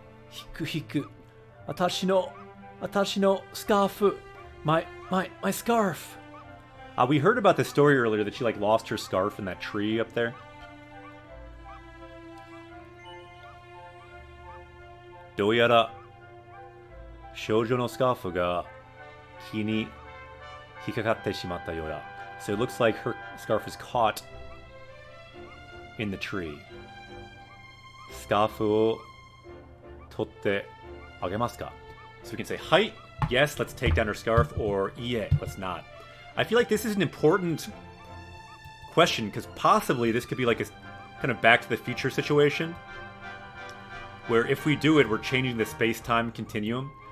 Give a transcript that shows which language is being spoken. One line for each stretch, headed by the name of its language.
Japanese: ひくひく。私のスカーフ。
English: My scarf. We heard about the story earlier that she like lost her scarf in that tree up there.
Japanese: どうやら少女のスカーフが木に引っかかってしまったようだ。
English: So it looks like her scarf is caught in the tree.
Japanese: スカーフを取ってあげますか?
English: So we can say, Hai, yes, let's take down her scarf, or Ie, let's not. I feel like this is an important question, because possibly this could be like a kind of Back to the Future situation, where if we do it, we're changing the space-time continuum.